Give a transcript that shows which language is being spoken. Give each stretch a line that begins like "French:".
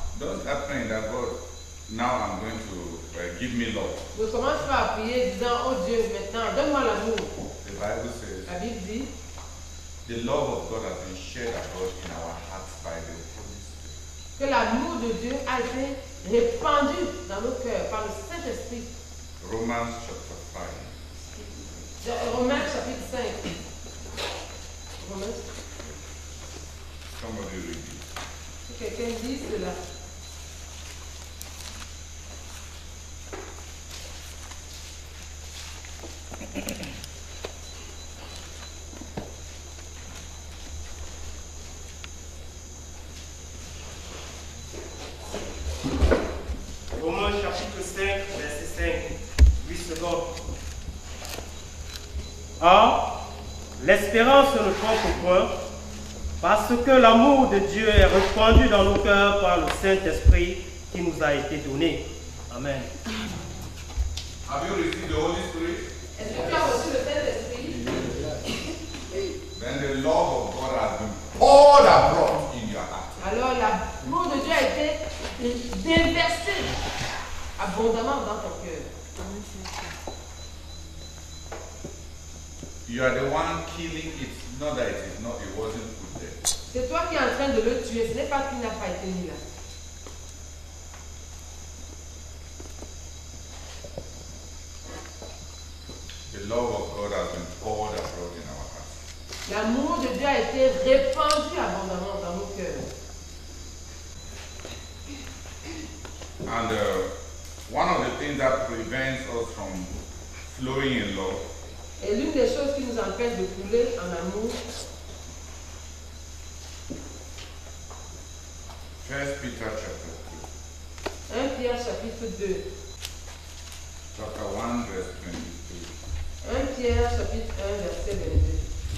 English: don't start praying that God, now I'm going to give me love.
French: ne commence pas à prier disant, oh Dieu, maintenant, donne-moi l'amour.
English: The Bible says,
French: La Bible dit,
English: the love of God has been shared abroad in our hearts by the Holy Spirit.
French: que l'amour de Dieu a été répandu dans nos cœurs par le Saint-Esprit.
English: Romans chapter 5.
French: Romains chapitre 5. Romains.
English: Somebody read it.
French: Si quelqu'un dit cela. Romains chapitre 5, verset 5. 8 secondes. Or, l'espérance ne trompe point, parce que l'amour de Dieu est répandu dans nos cœurs par le Saint-Esprit qui nous a été donné.
English: Amen. Have you received the Holy Spirit?
French: Est-ce que tu as reçu le Saint-Esprit?
English: Then the love of God has been poured abroad in your heart.
French: Alors l'amour de Dieu a été déversé abondamment dans ton cœur.
English: You are the one killing it. Not that it wasn't put there.
French: C'est toi qui es en train de le tuer, ce n'est pas qu'il n'a pas été mis là.
English: The love of God has been poured abroad in our hearts.
French: L'amour de Dieu a été répandu abondamment dans nos cœurs.
English: And one of the things that prevents us from flowing in love
French: Et l'une des choses qui nous empêche de couler en amour,
English: 1 Peter chapter
French: 1 Pierre chapitre 2.
English: 2, chapter 1, verse 22.
French: 1 Pierre chapitre 1 verset 22.